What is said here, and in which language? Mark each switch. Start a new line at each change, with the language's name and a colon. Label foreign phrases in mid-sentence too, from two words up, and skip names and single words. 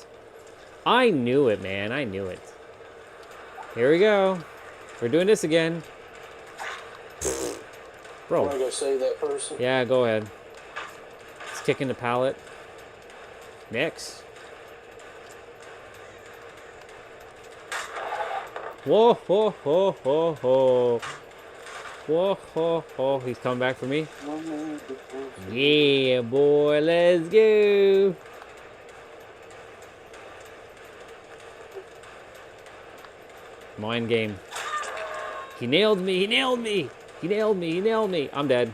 English: I knew it, man. I knew it. Here we go. We're doing this again. Bro. I want to go save that person. Yeah, go ahead. He's kicking the pallet. Next. Whoa, ho, ho, ho, ho. Whoa, ho, ho. He's coming back for me. Yeah, boy. Let's go. Mind game. He nailed me. He nailed me. He nailed me. He nailed me. I'm dead.